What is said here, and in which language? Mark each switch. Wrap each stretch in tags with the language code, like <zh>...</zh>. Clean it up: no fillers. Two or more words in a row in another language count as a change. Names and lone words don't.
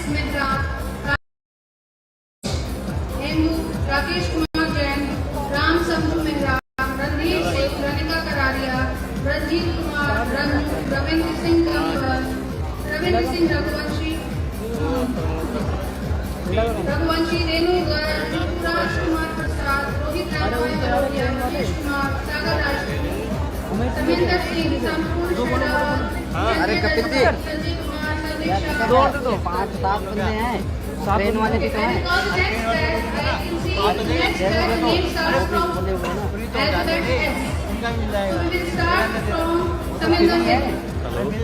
<hi>Mehta, Hemu, Rakesh Kumar Jain, Ram Sambu Mehra, Ranveer Singh, Ranika Kararia, Ranjit Kumar, Ravindra Singh Kamwal, Ravindra Singh Raghuvanshi, Renu Garg, Raj Kumar Prasad, Rohit Raj, Rajesh Kumar, Sagar Raj, समिंदर सिंह, संपूर्ण अरे कपिल जी, संजीव कुमार, संदीप दौड़ दो, 5-7 बंदे हैं, ट्रेन वाले भी तो हैं। मिल</hi>